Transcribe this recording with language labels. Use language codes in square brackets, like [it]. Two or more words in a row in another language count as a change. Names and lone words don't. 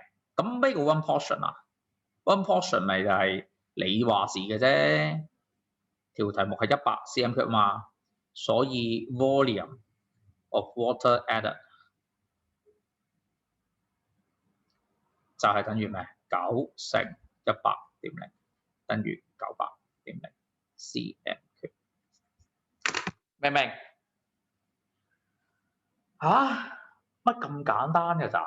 [yue] 咁咩叫 1 portion 啊？1 portion 咪就係你話事嘅啫。條題目係100 cm³嘛，所以 [en] volume of water added [yue] 就係等於咩？9乘100.0等於900.0 cm³。明唔明？嚇？乜咁簡單嘅咋？